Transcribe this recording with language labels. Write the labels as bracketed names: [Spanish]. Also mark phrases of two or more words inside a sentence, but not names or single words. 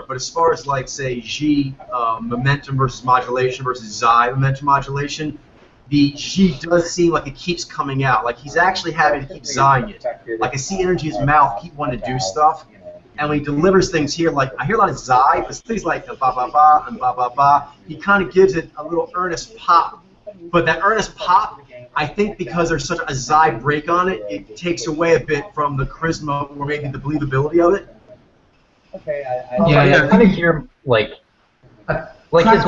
[English] But as far as like say G momentum versus modulation versus Zai momentum modulation, the G does seem like it keeps coming out. Like he's actually having to keep Zaiing it. Like I see energy in his mouth keep wanting to do stuff. And when he delivers things here, like I hear a lot of Zai, but things like ba ba ba and ba ba ba, he kind of gives it a little earnest pop. But that earnest pop, I think because there's such a Zai break on it, it takes away a bit from the charisma or maybe the believability of it. Okay, I kind of hear like his Crackle.